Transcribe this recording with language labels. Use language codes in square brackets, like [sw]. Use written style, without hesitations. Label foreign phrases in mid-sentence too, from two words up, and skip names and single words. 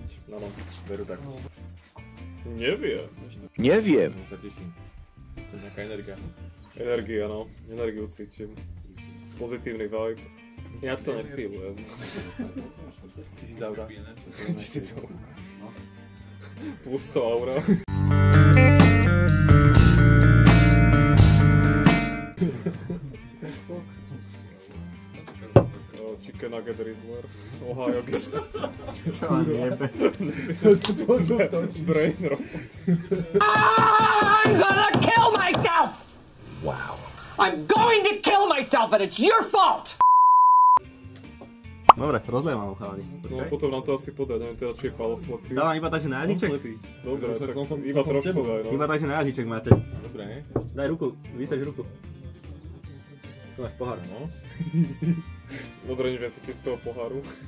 [sk] No, veru tak. Neviem. Neviem. Sa teším. To je nejaká energia. Energia, no. Energiu cítim. Pozitívny vibe. Ja to nefílujem. 1000 aura. 1000 aura. Plus 100 aura. [en] Chicken Nugget Rizzler. Ohio Gizzler. [sk] Čo vám jebe? [en] Brain robot. I'm gonna kill myself! Wow. I'm going to kill myself and it's your fault! [sk] Dobre, rozlejem vám ho, chalani. No potom nám to asi podá, neviem teda, či je faloslepý. Dávam iba tak, že na jazyček. Dobre, tak iba trošku daj, no. Iba tak, že na jazyček máte. Dobre, ne? Daj ruku, vystač ruku. Tu máš pohár. No. Dobre, nič viac ti z toho poháru.